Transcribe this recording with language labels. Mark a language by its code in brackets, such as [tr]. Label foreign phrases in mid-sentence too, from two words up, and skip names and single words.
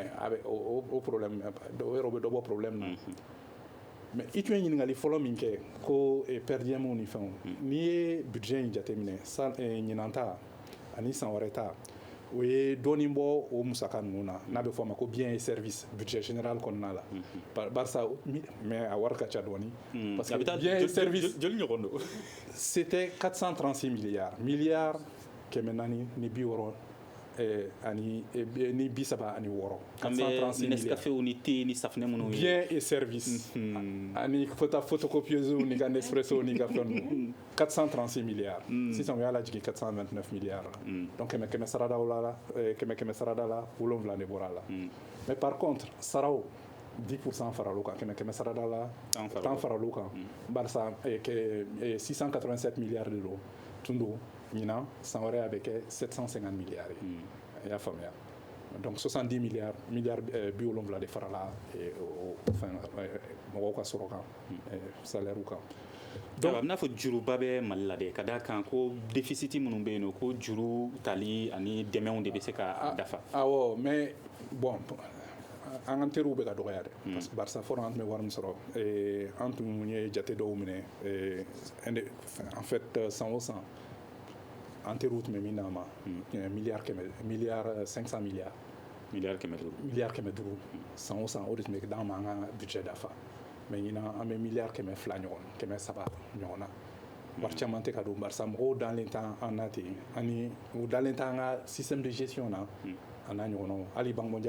[bm] a bɛ o problème o yɛrɛ bɛ dɔ bɔ problème na mais i tun ye ɲininkali fɔlɔ min kɛ ko per diem ni fɛnw n'i ye budget in jateminɛ ɲinan ta ani san wɛrɛ ta o ye dɔɔnin bɔ o musaka ninnu na n'a bɛ fɔ a ma ko [fr] bien et service budget général [bm] kɔnɔna la barisa mais a wari ka ca dɔɔnin [fr] parce que bien et service c'était 436 milliards [bm] kɛmɛ naani ni bi wɔɔrɔ ani ni bi saba ani wɔɔrɔ 436 milliards ni thé ni safunɛ minnu ye [fr] bien et service [bm] ani photocopieuse ni ka Nespresso ni ka fɛn ninnu 436 milliards sisan o y'a lajigin 429 milliards donc kɛmɛ sarada la kɛmɛ sarada la 7 de bɔra a la [fr] mais par contre [bm] saraw 10% faral'o kan kɛmɛ sarada la 10 faral'o kan barisa 687 milliards de don tun don ɲinan san wɛrɛ a bɛ kɛ 750 milliards ye i y'a faamuya donc 70 milliards bi 7 de farala mɔgɔw ka sɔrɔ kan salaire kan donc a bɛna fɔ juruba bɛ mali la dɛ ka d'a kan ko déficit minnu bɛ yen nɔ ko juru tali ani dɛmɛw de bɛ se ka dafa awɔ [fr] mais bon [bm] an ka teriw bɛ ka dɔgɔya dɛ [fr] parce que [bm] barisa fɔlɔ an tun bɛ wari min sɔrɔ an tun ye jate dɔw minɛ [fr] en fait [bm] san o san an teriw tun bɛ min d'an ma milliard 500 milliards miliyari kɛmɛ duuru san o san o de tun bɛ d'an ma an ka budget dafa mais ɲinan an bɛ miliyari 200 ɲɔgɔn 300 ɲɔgɔn na wari caman tɛ ka don barisa mɔgɔw dalen t'an na ten ani u dalen t'an ka [fr] système de gestion [bm] na a n'a ɲɔgɔnnaw hali [fr] banque mondiale